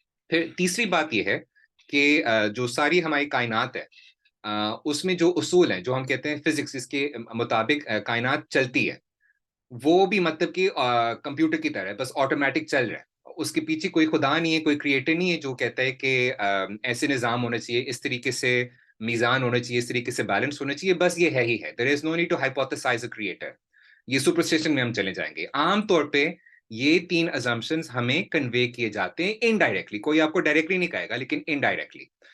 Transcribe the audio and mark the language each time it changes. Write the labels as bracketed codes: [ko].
[ur] پھر تیسری بات یہ ہے کہ جو ساری ہماری کائنات ہے اس میں جو اصول ہیں جو ہم کہتے ہیں فزکس, اس کے مطابق کائنات چلتی ہے, وہ بھی مطلب کہ کمپیوٹر کی طرح بس آٹومیٹک چل رہا ہے, اس کے پیچھے کوئی خدا نہیں ہے, کوئی کریٹر نہیں ہے جو کہتا ہے کہ ایسے نظام ہونا چاہیے, اس طریقے سے میزان ہونا چاہیے, اس طریقے سے بیلنس ہونا چاہیے, بس یہ ہے ہی ہے. [en] There is no need to hypothesize a creator. [ur] یہ سپرسٹیشن میں ہم چلے جائیں گے. عام طور پہ یہ 3 assumptions ہمیں کنوے کیے جاتے ہیں انڈائریکٹلی, کوئی آپ کو ڈائریکٹلی نہیں کہے گا لیکن انڈائریکٹلی.